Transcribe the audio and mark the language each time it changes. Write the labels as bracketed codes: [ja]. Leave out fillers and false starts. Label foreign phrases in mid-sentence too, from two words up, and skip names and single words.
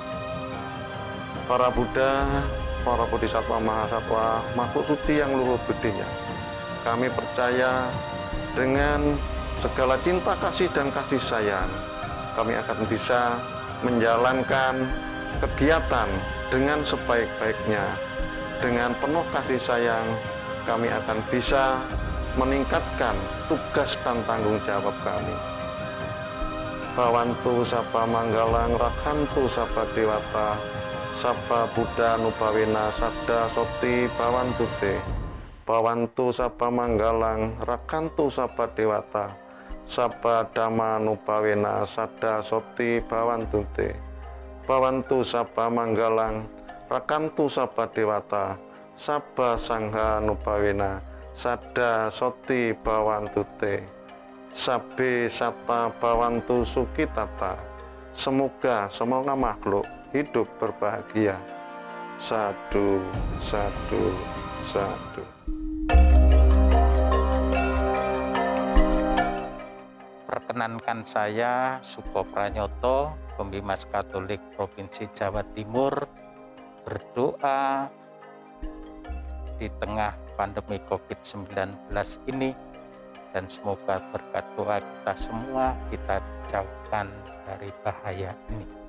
[id] Para Buddha, para Bodhisattva, Mahasatwa, makhluk suci yang luhur budinya, kami percaya dengan segala cinta kasih dan kasih sayang, kami akan bisa menjalankan kegiatan dengan sebaik-baiknya. Dengan penuh kasih sayang, kami akan bisa meningkatkan tugas dan tanggung jawab kami. [pi] Bhawantu Sabba Manggalang Rakhantu Sabba Dewata Sabba Buddha Nubawena Sadda Soti Bhawantu Te. Bhawantu Sabba Manggalang Rakhantu Sabba Dewata Sabba Dhamma Nubawena Sadda Soti Bhawantu Te. Bhawantu Sabba Manggalang Rakhantu Sabba Dewata Sabba Sangha Nubawena Sadda Soti Bhawantu Te. Sabbe Satta Bhawantu Sukitata. [id] Semoga semua makhluk hidup berbahagia. [pi] Sadu, sadu, sadu. [id] Perkenankan saya Suko Pranyoto, Pembimas Katolik Provinsi Jawa Timur, berdoa di tengah pandemi COVID-19 ini, dan semoga berkat doa kita semua kita dijauhkan dari bahaya ini.